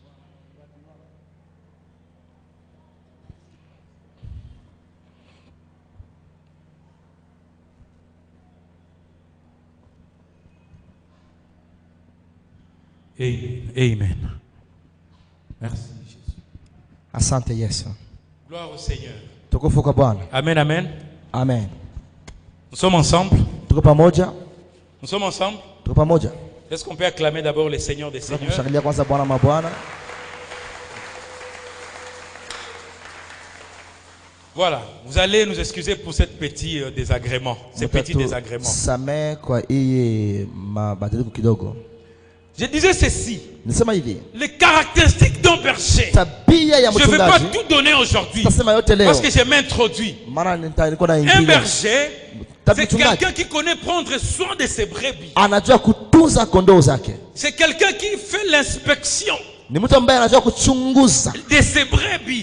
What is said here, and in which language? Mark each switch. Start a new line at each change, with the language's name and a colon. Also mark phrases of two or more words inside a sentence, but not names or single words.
French: Amen. Merci Jésus.
Swahili: Asante Yesu.
French: Gloire au Seigneur.
Swahili: Tukufu Bwana.
French: Amen, amen. Amen. Nous sommes ensemble.
Swahili: Tuko pamoja.
French: Nous sommes ensemble.
Swahili: Tuko pamoja.
French: Est-ce qu'on peut acclamer d'abord le Seigneur des Seigneurs?
Swahili: Tumshangilia kwanza Bwana mabwana.
French: Voilà, vous allez nous excuser pour cette petit désagrément, ces petits désagréments.
Swahili: Same kwa hii mabadiliko kidogo.
French: Je disais ceci. Les caractéristiques d'un berger. Je ne vais pas tout donner aujourd'hui parce que je m'introduis. Un berger, c'est quelqu'un qui connaît prendre soin de ses brebis. C'est quelqu'un qui fait l'inspection de ses brebis.